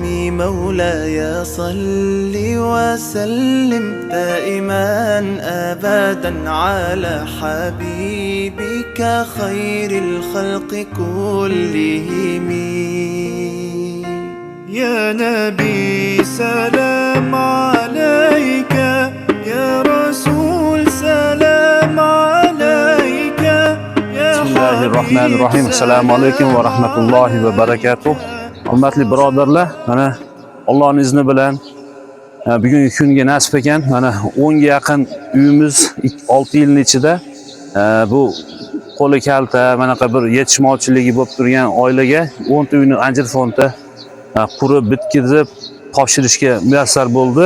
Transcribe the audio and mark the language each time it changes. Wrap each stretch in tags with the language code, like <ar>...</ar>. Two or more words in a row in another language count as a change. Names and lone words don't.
<ar>مولاي صل وسلم دائما أبدا على حبيبك خير الخلق كلهم. يا نبي سلام عليك، يا رسول سلام عليك، يا بسم الله الرحمن الرحيم. السلام عليكم ورحمة الله وبركاته.</ar> <uz>Hurmatli birodarlar, mana Allohning izni bilan bugungi kunga nasib ekan, mana 10 ga yaqin uyimiz 6 yilning ichida bu qo'li kalta, manaqa bir yetishmovchiligi bo'lib turgan oilaga 10 ta uyni Anjir fondda qurib bitkizib topshirishga muyassar bo'ldi.</uz>